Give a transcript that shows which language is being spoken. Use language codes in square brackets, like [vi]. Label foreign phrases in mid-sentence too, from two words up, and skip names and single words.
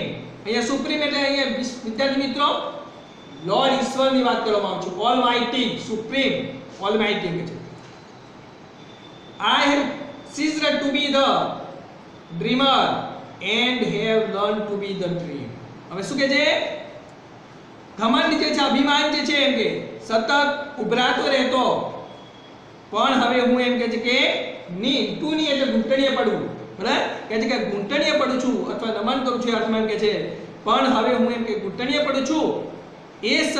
[gu] અહીંયા સુપ્રીમ એટલે અહીંયા વિદ્યાર્થી મિત્રો લોર્ડ ઈશ્વરની વાત કરવામાં આવે છે. [en] Almighty, Supreme, Almighty [gu] કે છે. [en] I have ceased to be the dreamer and have learned to be the dream. [gu] હવે શું કહે છે? ઘમંડ જે છે, અભિમાન જે છે એમ કે સતત ઉભરાતો રહેતો, પણ હવે હું એમ કહે છે કે [en] knee to knee [gu] એટલે ઘૂંટણીએ પડવું, બરાબર? કહે છે કે ઘૂંટણીએ પડું છું અથવા નમન કરું છું, અર્થમાં એમ કહે છે પણ હવે હું એમ કે ઘૂંટણીએ પડું છું એ